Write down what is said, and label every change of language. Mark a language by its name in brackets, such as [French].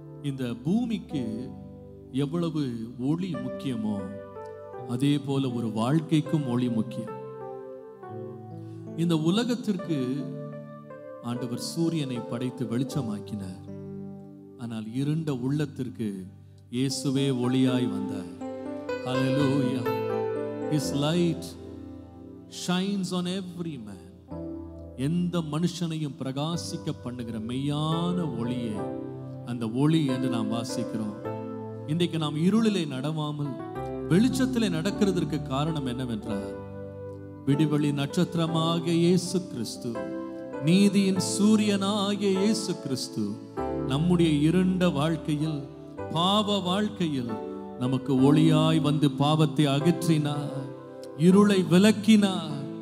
[Tamil] இந்த பூமிக்கு எவ்வளவு ஒளி முக்கியமோ அதே போல ஒரு வாழ்க்கைக்கும் ஒளி முக்கியம். இந்த உலகத்திற்கு ஆண்டவர் சூரியனை படைத்து வெளிச்சமாக்கினார். ஆனால் இருண்ட உள்ளத்திற்கு இயேசுவே ஒளியாய் வந்தார். [English] Hallelujah. His light shines on every man. [Tamil] எந்த மனுஷனையும் பிரகாசிக்க பண்ணுகிற மெய்யான ஒளியே அந்த ஒளி என்று நாம் வாசிக்கிறோம். இன்றைக்கு நாம் இருளிலே நடவாமல் வெளிச்சத்திலே நடக்கிறதற்கு காரணம் என்னவென்றால், விடிவெளி நட்சத்திரமாகிய இயேசு கிறிஸ்து, நீதியின் சூரியனாகிய இயேசு கிறிஸ்து நம்முடைய இருண்ட வாழ்க்கையில், பாவ வாழ்க்கையில் நமக்கு ஒளியாய் வந்து பாவத்தை அகற்றினார், இருளை விலக்கினார்.